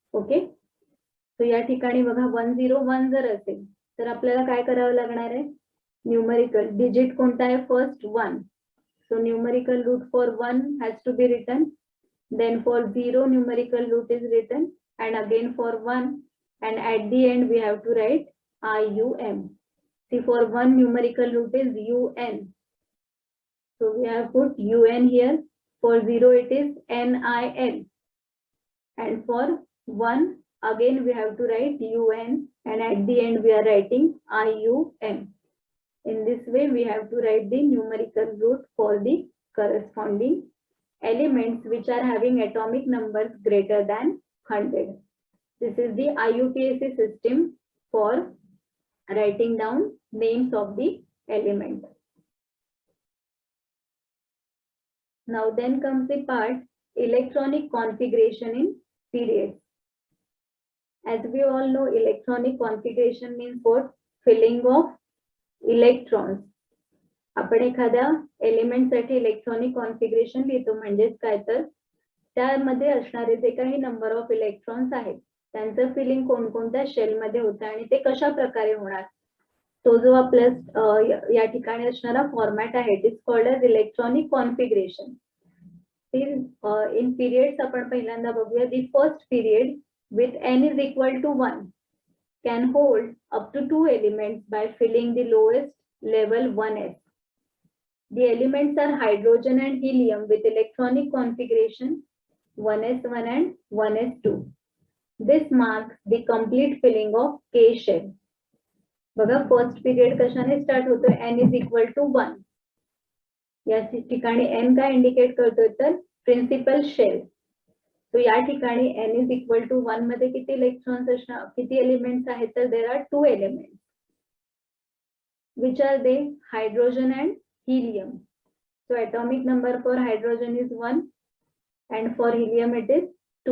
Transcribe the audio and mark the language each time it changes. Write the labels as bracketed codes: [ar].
[mr] Okay, so या ठिकाणी बघा 101 जर असेल तर आपल्याला काय करावं लागणार आहे न्यूमरिकल डिजिट कोणता आहे first 1. [en] So numerical root for 1 has to be written, then for 0 numerical root is written, and again for 1, and at the end we have to write IUM. See, for 1 numerical root is UN, so we have put UN here. For 0 it is NIL, and for 1 again we have to write UN, and at the end we are writing IUM. In this way we have to write the numerical root for the corresponding elements which are having atomic numbers greater than 100. This is the IUPAC system for writing down names of the element. Now then comes the part electronic configuration in periods. As we all know, electronic configuration means what? Filling of electrons. [mr] आपण एखाद्या element साठी electronic configuration लिहितो, म्हणजेच काय तर त्यामध्ये असणारे जे काही नंबर ऑफ इलेक्ट्रॉन्स आहेत त्यांचं फिलिंग कोणकोणत्या शेल मध्ये होतं आणि ते कशा प्रकारे होणार, तो जो आपल्या या ठिकाणी असणारा फॉर्मॅट आहे [en] It is called as electronic configuration. [mr] In periods आपण पहिल्यांदा बघूया. [en] The first period with n is equal to 1 can hold up to 2 elements by filling the lowest level 1s. The elements are hydrogen and helium with electronic configuration 1s1 and 1s2. This marks the complete filling of K shell. [mr] बघा first period कशाने start होतोय? [en] n is equal to 1. [mr] या ठिकाणी n काय indicate करतोय तर principal shell. तो या ठिकाणी n is equal to 1 मध्ये किती इलेक्ट्रॉन्स असणार, किती एलिमेंट्स आहेत तर [en] There are 2 elements. Which are they? Hydrogen and helium. So atomic number for hydrogen is 1 and for helium it is 2.